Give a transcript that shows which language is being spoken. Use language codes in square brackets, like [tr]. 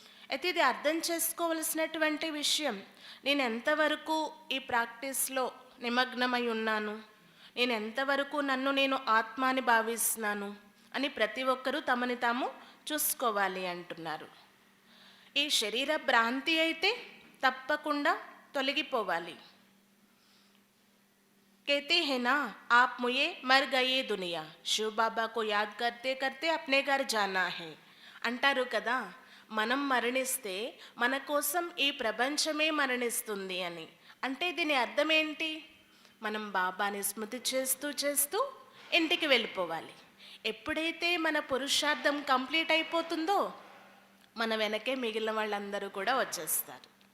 [te] అయితే ఇది అర్థం చేసుకోవలసినటువంటి విషయం. నేను ఎంతవరకు ఈ ప్రాక్టీస్లో నిమగ్నమై ఉన్నాను, నేను ఎంతవరకు నన్ను నేను ఆత్మ అని భావిస్తున్నాను అని ప్రతి ఒక్కరూ తమని తాము చూసుకోవాలి అంటున్నారు. ఈ శరీర భ్రాంతి అయితే తప్పకుండా తొలగిపోవాలి. [hi] कहते हैं ना, आप मुझे मर गए दुनिया, शिव बाबा को याद करते करते अपने घर जाना है [te] అంటారు కదా. మనం మరణిస్తే మన కోసం ఈ ప్రపంచమే మరణిస్తుంది అని. అంటే దీని అర్థం ఏంటి? మనం బాబాని స్మృతి చేస్తూ చేస్తూ ఇంటికి వెళ్ళిపోవాలి. ఎప్పుడైతే మన పురుషార్థం కంప్లీట్ అయిపోతుందో మన వెనకే మిగిలిన వాళ్ళందరూ కూడా వచ్చేస్తారు.